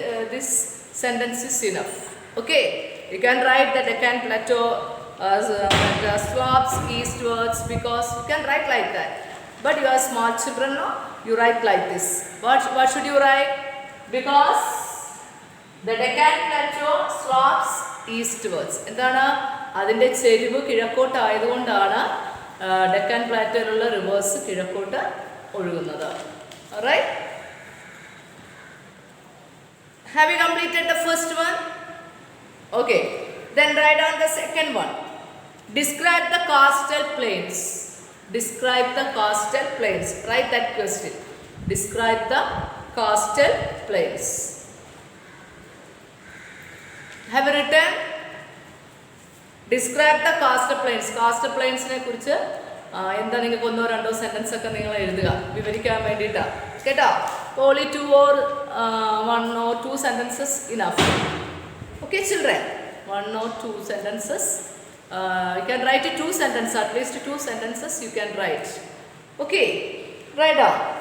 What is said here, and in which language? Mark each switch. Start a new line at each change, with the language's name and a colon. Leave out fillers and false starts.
English: This sentence is enough. Okay, you can write the Deccan Plateau the slopes eastwards because you can write like that. But you are small children, no? You write like this. What should you write? Because the Deccan Plateau slopes eastwards.
Malayalam: എന്താണ്? അതിൻ്റെ ചെരിവ് കിഴക്കോട്ടായതുകൊണ്ടാണ് Deccan പ്ലാറ്റോയിലുള്ള reverse കിഴക്കോട്ട് ഒഴുകുന്നത്.
English: Alright? Have you completed the first one? Okay. Then write down the second one. Describe the coastal plains. Describe the coastal plains. Write that question. Describe the coastal plains. Have you written? Describe the coastal plains.
Malayalam: Coastal plains ne kurichu എന്താ നിങ്ങൾക്ക് ഒന്നോ രണ്ടോ sentence ഒക്കെ നിങ്ങൾ എഴുതുക വിവരിക്കാൻ വേണ്ടിയിട്ടാണ് കേട്ടോ.
English: only 2 or 1 or 2 sentences enough. Okay children, 1 or 2 sentences. You can write 2 sentences, at least 2 sentences you can write. Okay, write down.